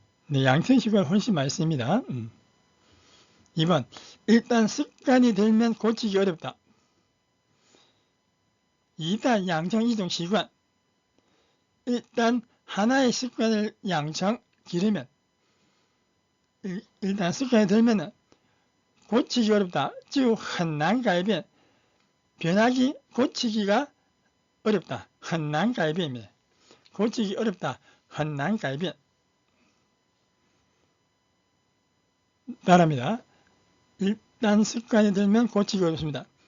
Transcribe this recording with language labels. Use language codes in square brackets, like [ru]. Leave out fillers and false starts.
[ko] 네, 양청 습관이 훨씬 많이 씁니다. 2번 일단 습관이 들면 고치기 어렵다. [zh] 一旦养成一种习惯 [ko] 일단 하나의 습관을 기르면 일단 습관이 들면 고치기 어렵다. [zh] 就很难改变 [ko] 고치기가 어렵다. [zh] 很难改变 [ko] 고치기 어렵다. [zh] 很难改变 [ko] 따라합니다. 일단 습관이 들면 고치기 어렵습니다.